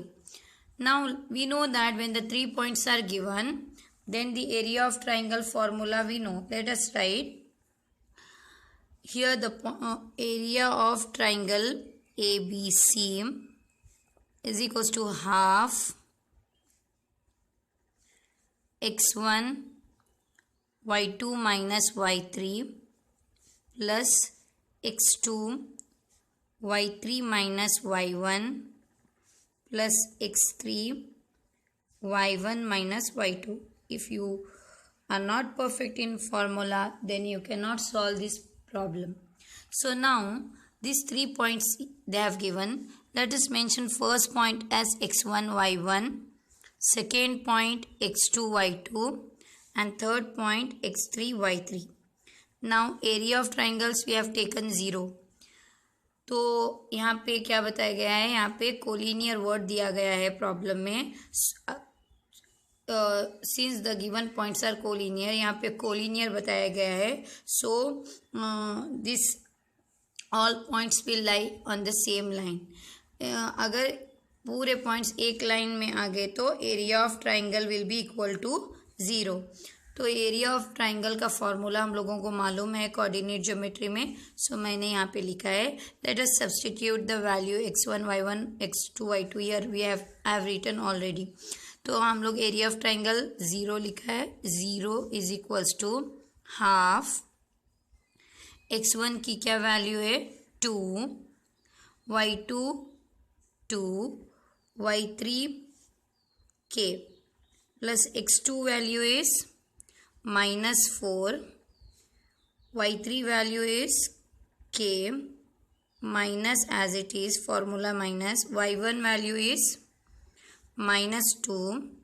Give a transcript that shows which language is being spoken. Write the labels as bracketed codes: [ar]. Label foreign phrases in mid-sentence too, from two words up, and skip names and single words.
[en] Now we know that when the 3 points are given, then the area of triangle formula we know. Let us write here the area of triangle ABC is equals to half x1 y2 minus y3 plus x2 y3 minus y1 plus x3 y1 minus y2. If you are not perfect in formula, then you cannot solve this problem. So now these 3 points they have given. Let us mention first point as x1 y1, second point x2 y2 and third point x3 y3. Now area of triangles we have taken 0. [hi] तो यहाँ पे क्या बताया गया है, यहाँ पे [en] collinear word [hi] दिया गया है प्रॉब्लम में. [en] since the given points are collinear, [hi] यहाँ पे कोलिनियर बताया गया है. [en] so this all points will lie on the same line. [hi] अगर पूरे पॉइंट्स एक लाइन में आ गए तो [en] area of triangle will be equal to 0. [hi] तो [en] area of triangle [hi] का फॉर्मूला हम लोगों को मालूम है [en] coordinate geometry [hi] में. [en] सो [hi] मैंने यहाँ पे लिखा है [en] let us substitute the value x1 y1 x2 y2 here we have written already. [hi] तो हम लोग [en] area of triangle [hi] 0 लिखा है. [en] 0 is equals to half x1 [hi] की क्या वैल्यू है [en] 2, y2 2, y3 k plus x2 value is minus 4, y3 value is k minus as it is formula minus y1 value is minus 2